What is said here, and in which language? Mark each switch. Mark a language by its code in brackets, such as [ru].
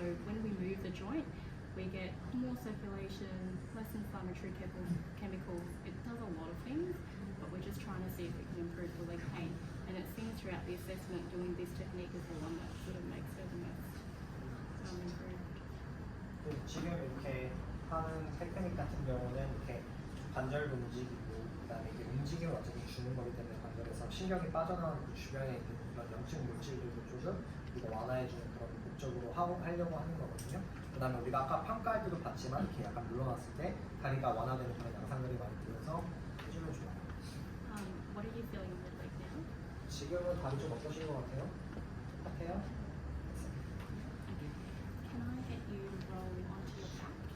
[en] So when we move the joint, we get more circulation, less inflammatory chemicals. It does a lot of things, but we're just trying to see if it can improve the leg pain. And it seems throughout the assessment doing this technique is the one that sort of makes her the most improved. [ko] 지금 이렇게 하는 테크닉 같은 경우는 이렇게 관절도 움직이고 그다음에 이게 움직임을 어차피 주는 거기 때문에 관절에서 신경이 빠져나오는 그 주변에 있는 그런 염증 물질들도 조금 이거 완화해주는 그런 목적으로 하려고 하는 거거든요. 그다음에 우리가 아까 평가할 때도 봤지만 이렇게 약간 물러났을 때 다리가 완화되는 그런 양상들이 많이 보여서 해주면 좋아요. [en] What are you feeling in your leg now? [ko] 지금은 다리 좀 어떠신 것 같아요? 똑같아요? [en] Can I get you to roll onto your back?